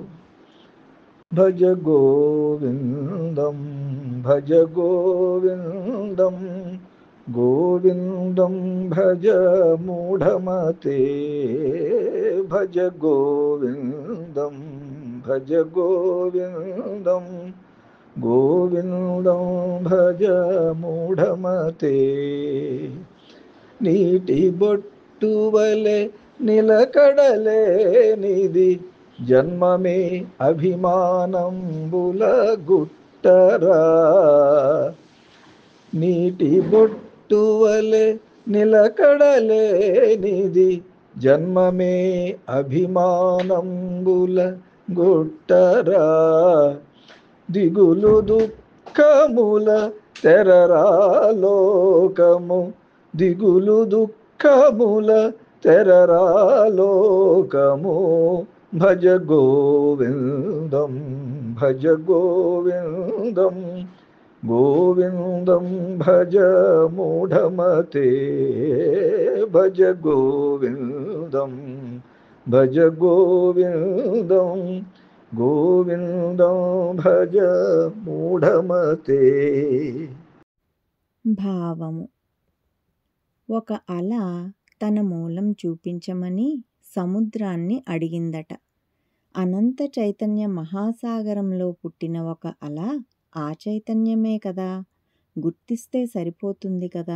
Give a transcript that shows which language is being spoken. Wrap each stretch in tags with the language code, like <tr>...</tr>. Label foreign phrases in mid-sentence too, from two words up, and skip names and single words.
<sa>भज गोविन्दं भज गोविन्दं गोविन्दं भज मूढमते। भज गोविन्दं भज गोविन्दं गोविन्दं भज मूढमते।</sa> <te>నీటి బొట్టువలె నిలకడలే నిది జన్మమే అభిమానంబుల గుట్టరా. నీటి బొట్టువలె నిలకడలే నిది జన్మమే అభిమానంబుల గుట్టరా. దిగులు దుఃఖముల తెరరా లోకము, దిగులు దుఃఖముల తెరరా లోకము.</te> <sa>भज गोविन्दं भज गोविन्दं गोविन्दं भज मूढमते. भज गोविन्दं भज गोविन्दं गोविन्दं भज मूढमते.</sa> <te>భావము. ఒక అల తన మూలం చూపించమని సముద్రాన్ని అడిగిందట. అనంత చైతన్య మహాసాగరంలో పుట్టిన ఒక అల ఆ చైతన్యమే కదా, గుర్తిస్తే సరిపోతుంది కదా.</te>